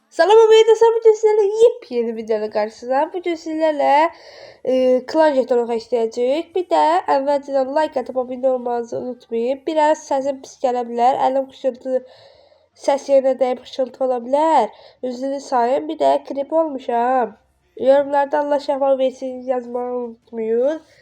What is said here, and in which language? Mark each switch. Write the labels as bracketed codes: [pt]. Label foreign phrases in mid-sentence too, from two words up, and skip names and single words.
[tr] Salam Ameyda, bugün sizlerle yepyeni videoda karşınızdayım. [az] Bugün sizlerle klan jeton istəyəcəyik. Bir də əvvəlcədən like atıp abone olmanızı unutmayın. Biraz səsim pis gələ bilər. Əlim xışıltı, səs yerinə dəyib xışıltı ola bilər. Üzünü sayın. Bir də klip olmuşam. Yorumlarda Allah şəfa versin yazmayı unutmayın.